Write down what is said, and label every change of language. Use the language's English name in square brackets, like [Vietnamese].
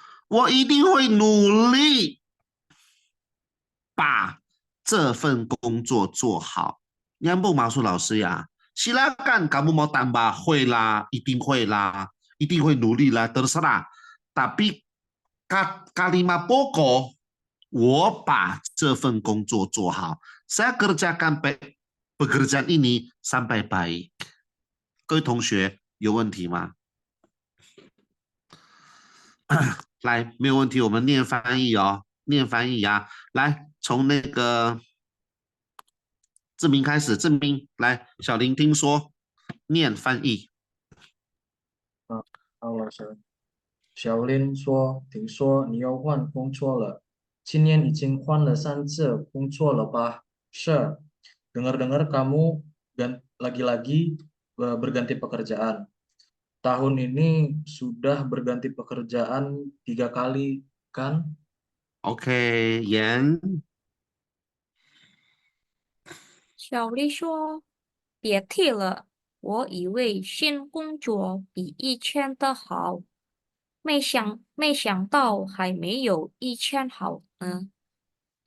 [Chinese] 我一定会努力把这份工作做好。 [Indonesian] Nyambung maksud [Chinese] 老师呀？ [Indonesian] Silakan kamu mau tambah 会啦， [Chinese] 一定会啦，一定会努力啦， [Indonesian] terserah. Tapi kalimat pokok [Chinese] 我把这份工作做好。 [Indonesian] Saya kerjakan pekerjaan ini sampai baik. [Chinese] 各位同学有问题吗？来，没有问题，我们念翻译哦，念翻译呀。来，从那个志明开始，志明来，小林听说念翻译。好，老师。小林说：“听说你要换工作了，今年已经换了3次工作了吧？是。 [Indonesian] Dengar-dengar kamu lagi-lagi berganti pekerjaan. Tahun ini sudah berganti pekerjaan 3 kali, kan? [Chinese] OK，言小丽说：“别提了，我以为新工作比以前的好，没想到还没有以前好呢。”